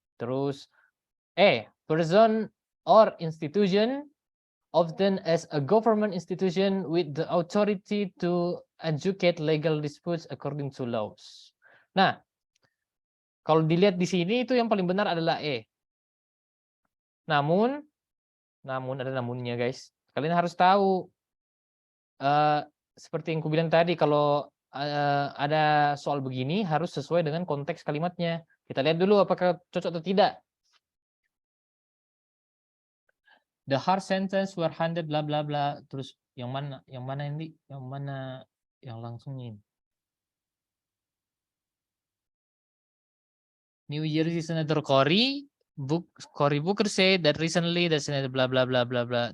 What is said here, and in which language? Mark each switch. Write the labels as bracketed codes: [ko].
[en] Terus person or institution, often as a government institution with the authority to adjudicate legal disputes according to laws. [id] Nah, kalau dilihat di sini itu yang paling benar adalah E. Namun ada namunnya, guys. Kalian harus tahu, seperti yang kubilang tadi, kalau ada soal begini harus sesuai dengan konteks kalimatnya. Kita lihat dulu apakah cocok atau tidak. [en] The hard sentence were handed bla bla bla. [id] Terus yang mana ini? Yang mana yang langsungnya? [en] New Jersey Senator Cory Booker say that recently that Senator bla bla bla bla bla.